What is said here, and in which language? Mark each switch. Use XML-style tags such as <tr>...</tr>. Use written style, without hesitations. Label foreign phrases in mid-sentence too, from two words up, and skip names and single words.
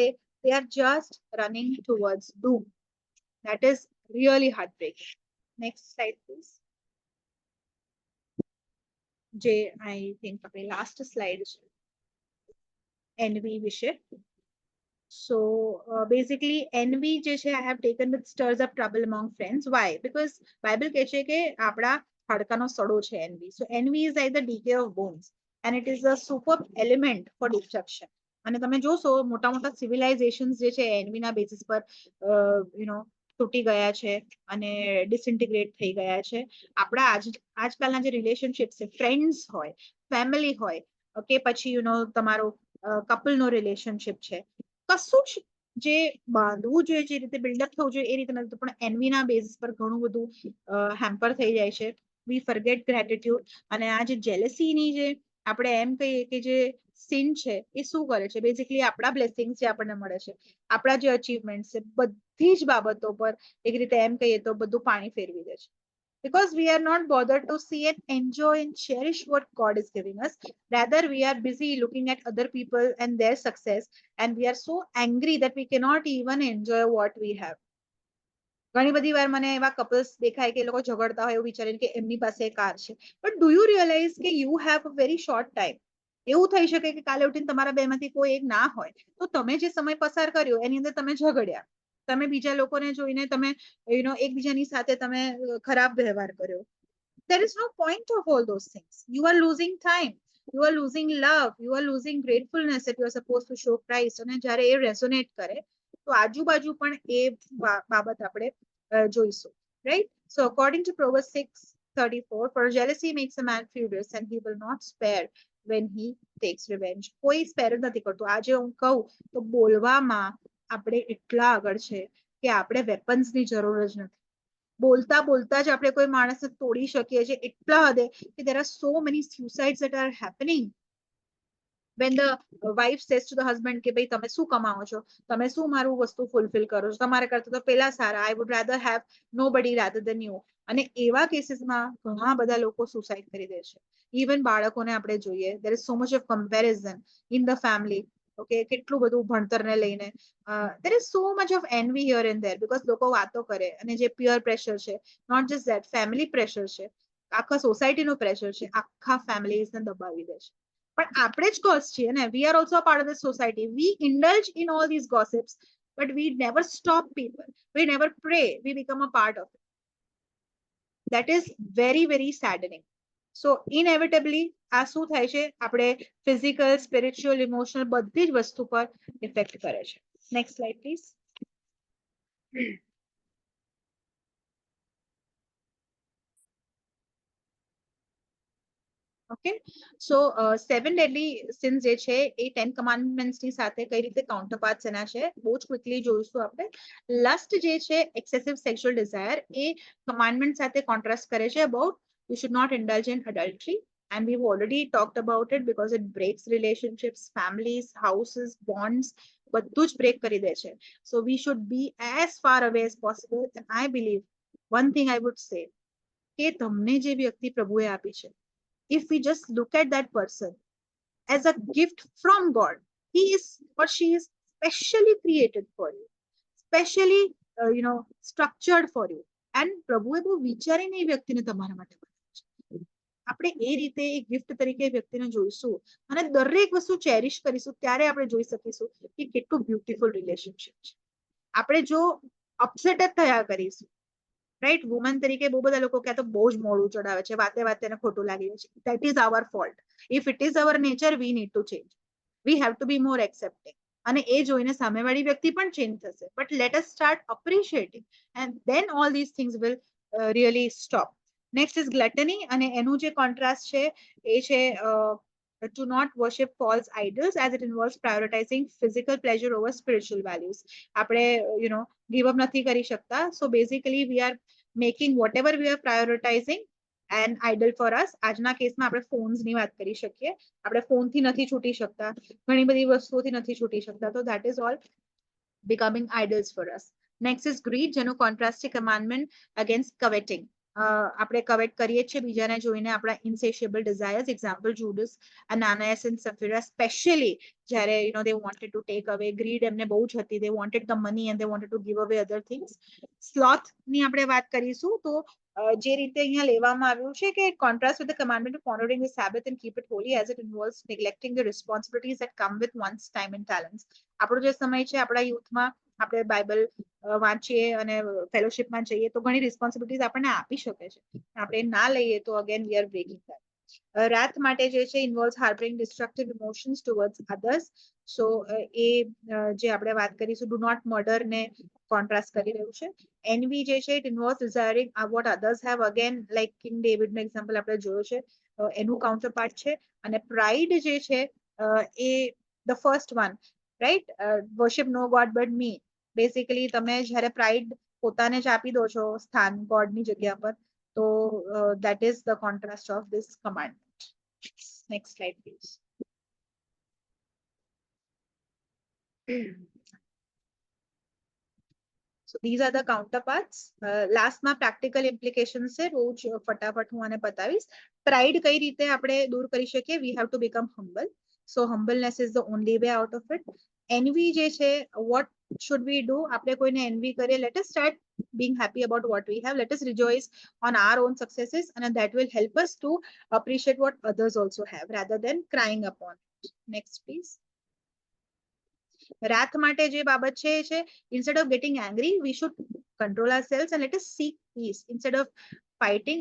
<en>They are just running towards doom. That is really heartbreaking. Next slide, please. જે I think આપણી last slide છે envy વિશે. So basically envy</en> <gu>જે છે</gu> <en>I have taken with stirs up trouble among friends. Why? Because</en> <gu>Bible કહે છે કે આપણા હાડકાનો સડો છે envy.</gu> <en>So envy is like the decay of bones, and it is a superb element for destruction.</en> <gu>અને તમે જોશો મોટા મોટા civilizations જે છે envy ના basis પર તૂટી ગયા છે અને ડિસઇન્ટિગ્રેટ થઈ ગયા છે. આપણા આજકાલના જે રિલેશનશિપ છે, ફ્રેન્ડ્સ હોય, ફેમિલી હોય કે પછી તમારો કપલનો રિલેશનશિપ છે, કશું જ જે બાંધવું જોઈએ, જે રીતે બિલ્ડઅપ થવું જોઈએ એ રીતે નથી, પણ એનવીના બેઝિસ પર ઘણું બધું હેમ્પર થઈ જાય છે.</gu> <en>We forget gratitude.</en> <gu>અને આ જે જેલસીની જે આપણે એમ કહીએ કે જે સીન છે એ શું કરે છે? બેઝિકલી આપણા બ્લેસિંગ જે આપણને મળે છે, આપણા જે અચીવમેન્ટ છે, બધી જ બાબતો પર એક રીતે એમ કહીએ તો બધું પાણી ફેરવી દે છે.</gu> <en>Because we are not bothered to see and enjoy and cherish what God is giving us. Rather, we are busy looking at other people and their success, and we are so angry that we cannot even enjoy what we have.</en> <gu>ઘણી બધી વાર મને એવા કપલ્સ દેખાય કે એ લોકો ઝઘડતા હોય એવું વિચારીને કે એમની પાસે કાર છે,</gu> <en>but do you realize</en> <gu>કે</gu> <en>you have a very short time.</en> <gu>એવું થઈ શકે કે કાલે ઉઠીને તમારા બેમાંથી કોઈ એક ના હોય તો તમે જે સમય પસાર કર્યો એની અંદર તમે ઝઘડ્યા. તમે બીજા લોકોને જોઈને તમે એકબીજાની સાથે તમે ખરાબ વ્યવહાર કર્યો.</gu> <en>There is no point of all those things. You are losing time. You are losing love. You are losing gratefulness that you are supposed to show Christ.</en> <gu>અને જ્યારે એ રેઝોનેટ કરે તો આજુબાજુ પણ એ બાબત આપણે જોઈશું.</gu> <en>Right? So according to Proverbs 6:34, for jealousy makes a man furious and he will not spare when he takes revenge.</en> <gu>કોઈ સ્પેર નથી કરતું. આજે હું કહું તો બોલવામાં આપણે એટલા આગળ છે કે આપણે વેપન્સની જરૂર જ નથી. બોલતા બોલતા જ આપણે કોઈ માણસને તોડી શકીએ છીએ એટલા હદે કે</gu> <en>there are so many suicides that are happening when the wife says to the husband</en> <gu>કે ભાઈ તમે શું કમાવો છો, તમે શું મારું વસ્તુ ફૂલફિલ કરો છો, તમારા કરતા તો પેલા સારા,</gu> <en>I would rather have nobody rather than you.</en> <gu>અને એવા કેસીસમાં ઘણા બધા લોકો સુસાઇડ કરી દે છે. ઇવન બાળકોને આપણે જોઈએ,</gu> <en>there is so much of comparison in the family.</en> <gu>Okay, કેટલું બધું ભણતરને લઈને</gu> <en>there is so much of envy here and there because</en> <gu>લોકો વાતો કરે અને જે</gu> <en>peer pressure</en> <gu>છે,</gu> <en>not just that, family pressure</en> <gu>છે, આખા સોસાયટીનું પ્રેશર છે, આખા ફેમિલીઝને દબાવી દે છે. પણ આપણે જ કોઝ છીએ ને,</gu> <en>we are also a part of this society. We indulge in all these gossips, but we never stop people. We never pray. We become a part of it. That is very, very saddening. So inevitably</en> <gu>આ શું થાય છે, આપણે</gu> <en>physical, spiritual, emotional</en> <gu>બધી જ વસ્તુ પર ઇફેક્ટ કરે છે.</gu> <en>Next slide please. Okay, so 7 deadly sins</en> <gu>જે છે એ 10 commandments ની સાથે કઈ રીતે કાઉન્ટરપાર્ટ્સ એના છે બહુ જ ક્વિકલી જોઈશું આપણે.</gu> <en>લસ્ટ</en> <gu>જે છે,</gu> <en>excessive sexual desire,</en> <gu>એ કમાન્ડમેન્ટ સાથે કોન્ટ્રાસ્ટ કરે છે</gu> <en>અબાઉટ you should not indulge in adultery, and we've already talked about it because it breaks relationships, families, houses, bonds,</en> <gu>બધું જ બ્રેક કરી દે છે.</gu> <en>So we should be as far away as possible. And I believe one thing I would say</en> <gu>કે તમને જે વ્યક્તિ પ્રભુએ આપી છે,</gu> <en>if we just look at that person as a gift from God, he is or she is specially created for you, specially structured for you.</en> <gu>And પ્રભુએ બહુ વિચારીને એ વ્યક્તિને તમારા માટે બનાવી છે. આપણે એ રીતે એ ગિફ્ટ તરીકે વ્યક્તિને જોઈશું અને દરેક વસ્તુ ચેરિશ કરીશું, ત્યારે આપણે જોઈ શકીશું કે કેટલું</gu> <en>beautiful relationship</en> <gu>છે. આપણે જો અપસેટ જ થયા કરીશું,</gu> <en>right, woman</en> <gu>તરીકે બહુ બધા લોકો ક્યાં તો બહુ જ મોડું ચડાવે છે, વાતે વાતે ખોટું લાગી છે.</gu> <en>That is our fault. If it is our nature, we need to change. We have to be more accepting.</en> <gu>અને એ જોઈને સામેવાળી વ્યક્તિ પણ ચેન્જ થશે.</gu> <en>But let us start appreciating, and then all these things will really stop. Next is gluttony,</en> <gu>અને એનું જે કોન્ટ્રાસ્ટ છે એ છે</gu> <en>to not worship false idols, as it involves prioritizing physical pleasure over spiritual values.</en> <gu>આપણે</gu> <en>give up</en> <gu>નથી કરી શકતા.</gu> <en>So basically we are making whatever we are prioritizing an idol for us.</en> <gu>આજના કેસમાં આપણે ફોન્સ ની વાત કરી શકીએ. આપણે ફોનથી નથી છૂટી શકતા, ઘણી બધી વસ્તુઓથી નથી છૂટી શકતા.</gu> <en>તો that is all becoming idols for us. Next is greed,</en> <gu>જેનો કોન્ટ્રાસ્ટ છે</gu> <en>commandment against coveting.</en> <gu>આપણે કવેટ કરીએ છીએ બીજાને જોઈને, આપણા</gu> <en>insatiable desires. Example, Judas, Ananias and Sapphira, especially જ્યારે they wanted to take away.</en> <gu>Greed એમને બહુ જ હતી.</gu> <en>They wanted the money and they wanted to give away other things. Sloth</en> <gu>ની આપણે વાત કરીશું તો જે રીતે અહીંયા લેવામાં આવ્યું છે કે</gu> <en>contrast with the commandment of honoring the Sabbath and keep it holy, as it involves neglecting the responsibilities that come with one's time and talents.</en> <gu>આપણો જે સમય છે, આપણા યુથમાં આપણે બાઇબલ વાંચીએ અને ફેલોશિપમાં જઈએ તો ઘણી રિસ્પોન્સિબિલિટીઝ આપણને આપી શકે છે. આપણે ના લઈએ તો</gu> <en>again we are breaking that. wrath</en> <gu>માટે જે છે</gu> <en>involves harboring destructive emotions towards others.</en> <gu>So એ જે આપણે વાત કરીશું</gu> <en>do not murder</en> <gu>ને કોન્ટ્રાસ્ટ કરી રહ્યું છે.</gu> <en>envy</en> <gu>જે છે</gu> <en>it involves desiring what others have, again like King David</en> <gu>નો એક્ઝામ્પલ આપણે જોયો છે, એનું કાઉન્ટર પાર્ટ છે.</gu> <en>અને pride</en> <gu>જે છે એ</gu> <en>the first one, right, worship no god but me.</en> <gu>બેસિકલી તમે જ્યારે પ્રાઇડ પોતાને જ આપી દો છો સ્થાન ગોડની જગ્યા પર, તો</gu> <en>that is the contrast of this commandment. Next slide please. So these are the counterparts.</en> <gu>Last માં</gu> <en>practical implications</en> <gu>છે, બહુ જ ફટાફટ હું આને બતાવીશ. પ્રાઇડ કઈ રીતે આપણે દૂર કરી શકીએ?</gu> <en>We have to become humble. So humbleness is the only way out of it.</en> <gu>Envy જે છે,</gu> <en>what should we do?</en> <gu>આપણે કોઈને envy કરીએ,</gu> <en>let us start being happy about what we have. Let us rejoice on our own successes, and that will help us to appreciate what others also have rather than crying upon it. Next please.</en> <gu>wrath માટે જે બાબત છે એ છે,</gu> <en>instead of getting angry we should control ourselves and let us seek peace instead of fighting.</en>